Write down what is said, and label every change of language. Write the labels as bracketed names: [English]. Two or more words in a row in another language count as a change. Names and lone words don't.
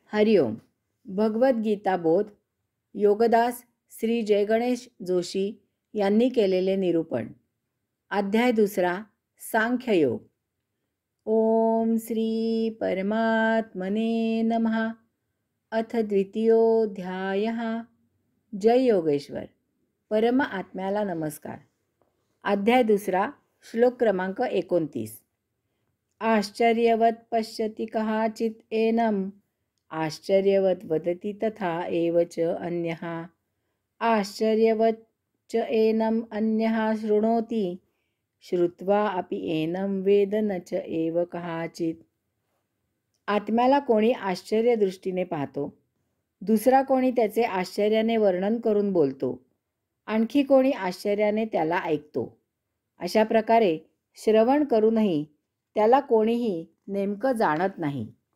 [Marathi] हरिओम. भगवद्गीता बोध योगदास श्री जयगणेश जोशी यांनी केलेले निरूपण. अध्याय 2 सांख्ययोग. [Sanskrit] ओम श्री परमात्मने नमः. अथ द्वितीयोऽध्यायः. जय योगेश्वर. [Marathi] परम आत्म्याला नमस्कार. अध्याय 2 श्लोक क्रमांक 29. [Sanskrit] आश्चर्यवत् पश्यति कहाचित् एनम् आश्चर्यवत् वदति तथा एव च अन्यः आश्चर्यवत् च एनम् अन्यः शृणोति श्रुत्वा अपि एनं वेद न च एव कहाचित्. [Marathi] आत्म्याला कोणी आश्चर्य दृष्टीने पाहतो, दुसरा कोणी त्याचे आश्चर्याने वर्णन करून बोलतो, आणखी कोणी आश्चर्याने त्याला ऐकतो. अशा प्रकारे श्रवण करूनही त्याला कोणीही नेमकं जाणत नाही.